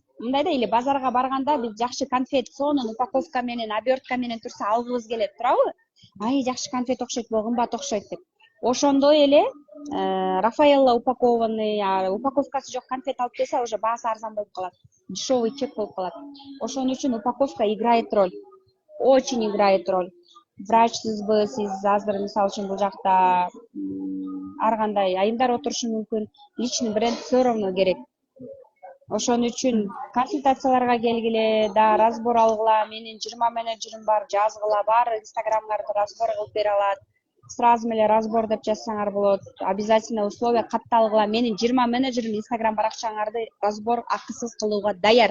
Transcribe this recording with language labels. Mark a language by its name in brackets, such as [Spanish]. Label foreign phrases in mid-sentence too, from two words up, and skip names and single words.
[Kyrgyz] Мындай да, или базарга барганда биз жакшы конфет сонун упаковка менен, обертка менен турса алгыбыз келет, туурабы? Жакшы конфет окшойт, бул кымбат окшойт деп. Ошондой эле Рафаэлла упакованный, упаковкасы жок конфет алып келсе, уже баасы арзан болуп калат. [Russian] Дешевый чек [Kyrgyz] болуп калат. Ошон үчүн упаковка [Russian] играет роль. Очень играет роль. [Kyrgyz] Врачсызбы, сиз азыр мисалы үчүн бул жакта ар кандай айымдар отурушу мүмкүн. [Russian] Личный бренд все равно керек. [Kyrgyz] Ошон үчүн консультацияларга келгиле, да разбор алгыла. Менин 20 менеджерим бар, жазгыла, баары инстаграмдарды разбор кылып бере алат. Сразу эле разбор деп жазсаңар болот. [Russian] Обязательно условия [Kyrgyz] катталгыла. Менин 20 менеджерим инстаграм баракчаңарды разбор акысыз кылууга даяр.